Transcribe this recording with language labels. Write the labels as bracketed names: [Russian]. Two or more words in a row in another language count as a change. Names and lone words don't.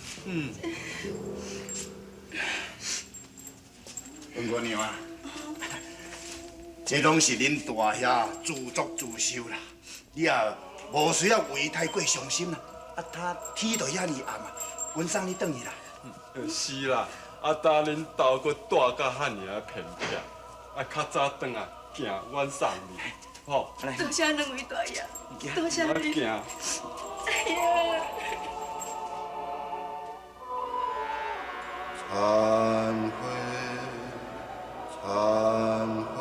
[Min Nan Chinese] 饭姑娘啊，这拢是恁大兄自作自受啦，你也无需要为太过伤心啦。啊，他天都遐尔暗啊，阮送你转去啦。是啦，啊，等恁兜搁住甲遐尔偏僻，啊，较早转来行，阮送你，吼。多谢两位大爷，多谢你。行。哎呀！忏悔，忏悔。